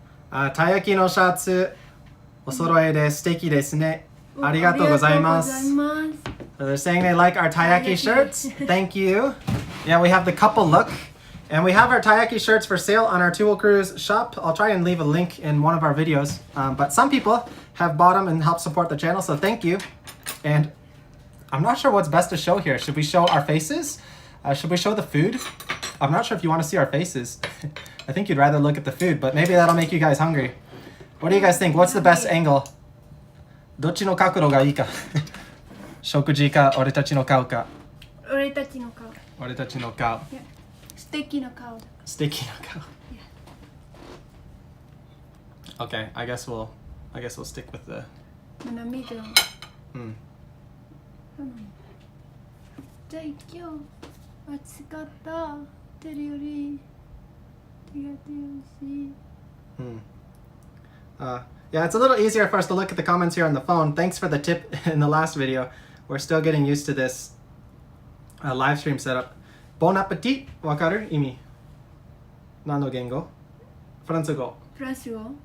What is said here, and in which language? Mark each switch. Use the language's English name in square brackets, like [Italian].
[Japanese] Taiyaki no shatsu お揃いで素敵ですね。ありがとうございます。 [English] So they're saying they like our taiyaki shirts. Thank you. Yeah, we have the couple look. And we have our taiyaki shirts for sale on our Tool Cruise shop. I'll try and leave a link in one of our videos. But some people have bought them and helped support the channel, so thank you. And I'm not sure what's best to show here. Should we show our faces? Should we show the food? I'm not sure if you want to see our faces. I think you'd rather look at the food, but maybe that'll make you guys hungry. What do you guys think? What's the best angle? [Japanese] どっちの角度がいいか。食事か、俺たちの顔か。俺たちの顔。俺たちの顔。素敵な顔だ。素敵な顔。 [English] Okay, I guess we'll stick with the. [Japanese] 涙。うん。じゃあ今日暑かったてるより手が手をし。 [English] Yeah, it's a little easier for us to look at the comments here on the phone. Thanks for the tip in the last video. We're still getting used to this live stream setup. [French] Bon appetit! [Japanese] わかる？意味。何の言語？フランス語。フランス語。